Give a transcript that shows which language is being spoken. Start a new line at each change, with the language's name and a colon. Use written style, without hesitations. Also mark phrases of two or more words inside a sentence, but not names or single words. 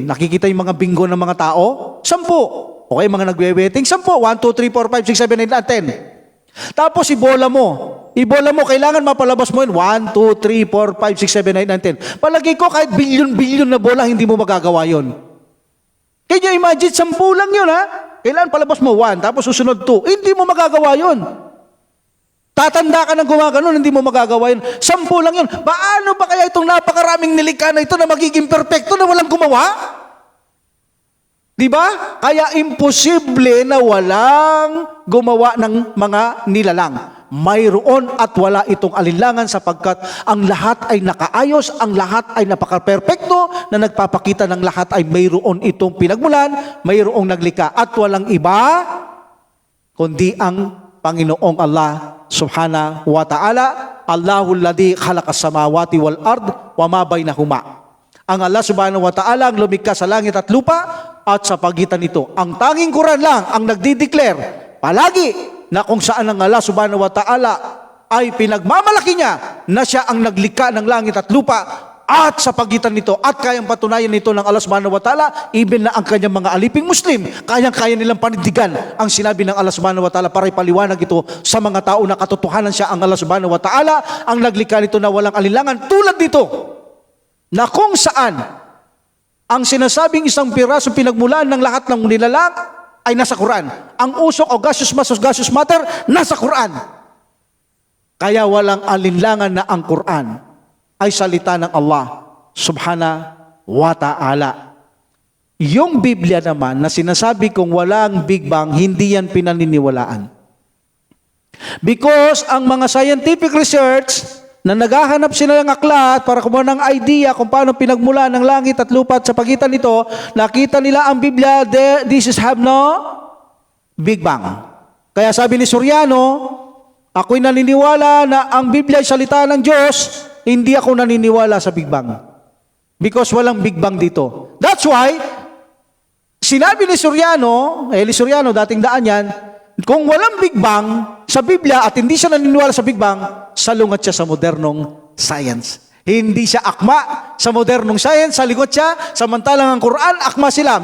Filipino: Nakikita yung mga bingo ng mga tao? 10. Okay, mga nagwe-waiting, 10. 1, 2, 3, 4, 5, 6, 7, 8, 10. Tapos ibola mo, kailangan mapalabas mo yun. 1, 2, 3, 4, 5, 6, 7, 8, 9, 10. Palagi ko kahit bilyon-bilyon na bola, hindi mo magagawa yun.
English: Can you imagine,
Filipino: 10 lang yun ha? Kailangan palabas mo 1, tapos susunod 2. Hindi mo magagawa yun. Tatanda ka ng gumaganon, hindi mo magagawa yun. 10 lang yun. Paano ba kaya itong napakaraming nilikha na ito na magiging perfecto na walang gumawa? Diba? Kaya imposible na walang gumawa ng mga nilalang. Mayroon at wala itong alinlangan sapagkat ang lahat ay nakaayos, ang lahat ay napaka-perfecto na nagpapakita ng lahat ay mayroon itong pinagmulan, mayroong naglikha at walang iba kundi ang Panginoong Allah
Arabic: سبحانه وتعالى. الله الذي خلق السماوات والأرض وما بينهما.
Filipino: Ang Allah
Arabic: سبحانه وتعالى
Filipino: ang lumikha sa langit at lupa at sa pagitan nito. Ang tanging Quran lang ang nagdi-declare palagi na kung saan ang Allah
Arabic: سبحانه وتعالى
Filipino: ay pinagmamalaki niya na siya ang naglikha ng langit at lupa at sa pagitan nito at kayang patunayan nito ng Allah
Arabic: سبحانه وتعالى,
Filipino: even na ang kanyang mga aliping Muslim, kayang-kaya nilang panindigan ang sinabi ng Allah
Arabic: سبحانه وتعالى
Filipino: para ipaliwanag ito sa mga tao na katotohanan siya ang Allah
Arabic: سبحانه وتعالى,
Filipino: ang naglikha nito na walang alinlangan. Tulad dito, na kung saan ang sinasabing isang piraso pinagmulan ng lahat ng nilalang ay nasa Quran. Ang usok o
English: gaseous mass
Filipino: o
English: gaseous matter,
Filipino: nasa Quran. Kaya walang alinlangan na ang Quran ay salita ng Allah
Arabic: سبحانه وتعالى.
Filipino: Yung Biblia naman na sinasabi kong walang Big Bang, hindi yan pinaniniwalaan. Because ang mga
English: scientific research
Filipino: na naghahanap sila ng aklat para kumuha ng idea kung paano pinagmula ng langit at lupa at sa pagitan nito, nakita nila ang Biblia,
English: this is have no Big Bang.
Filipino: Kaya sabi ni Soriano, ako'y naniniwala na ang Biblia ay salita ng Diyos, hindi ako naniniwala sa Big Bang. Because walang Big Bang dito.
English: That's why,
Filipino: sinabi ni Soriano, dating daan yan, kung walang Big Bang sa Biblia at hindi siya naniniwala sa Big Bang, salungat siya sa modernong science. Hindi siya akma sa modernong science, salungat siya, samantalang ang Quran, akma sila.